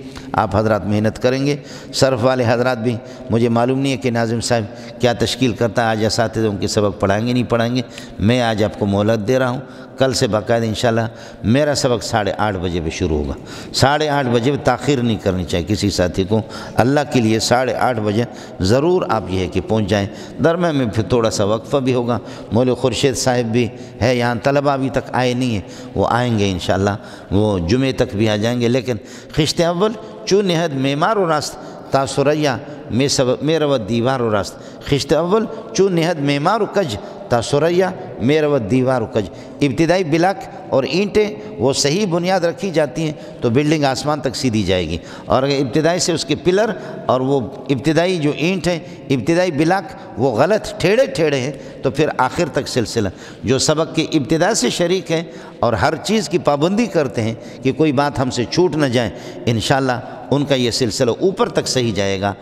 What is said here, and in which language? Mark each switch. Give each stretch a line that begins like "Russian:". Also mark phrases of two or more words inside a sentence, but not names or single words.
Urdu: آپ حضرات محنت کریں گے، صرف والے حضرات بھی، مجھے معلوم نہیں ہے کہ ناظم صاحب کیا تشکیل کرتا ہے، آج اساتذہ ان کے سبق پڑھائیں گے نہیں پڑھائیں گے، میں آج آپ کو مہلت دے رہا ہوں، کل سے باقاعدہ انشاءاللہ میرا سبق 8:30 بجے پہ شروع ہوگا، 8:30 بجے تاخیر نہیں کرنی چاہیے کسی ساتھی کو، اللہ کے لیے 8:30 بجے ضرور آپ یہ ہے کہ پہنچ جائیں۔ درمیان میں پھر تھوڑا سا وقفہ بھی ہوگا، مولوی خورشید صاحب بھی ہے یہاں، طلبہ ابھی تک آئے نہیں ہیں، وہ آئیں گے انشاءاللہ، وہ جمعے تک بھی آ جائیں گے، لیکن
Persian: خشت اول چون نہد معمار و راست تا سریا میں روت دیوار و راست، خشت اول چون نہد معمار و کج تا سریا میں روت دیوار و کج،
Urdu: ابتدائی بلاک اور اینٹیں وہ صحیح بنیاد رکھی جاتی ہیں تو بلڈنگ آسمان تک سیدھی جائے گی، اور اگر ابتدائی سے اس کے پلر اور وہ ابتدائی جو اینٹ ہے، ابتدائی بلاک وہ غلط ٹھیڑے ہیں تو پھر آخر تک سلسلہ، جو سبق کی ابتدا سے شریک ہیں اور ہر چیز کی پابندی کرتے ہیں کہ کوئی بات ہم سے چھوٹ نہ جائے، انشاءاللہ ان کا یہ سلسلہ اوپر تک صحیح جائے گا۔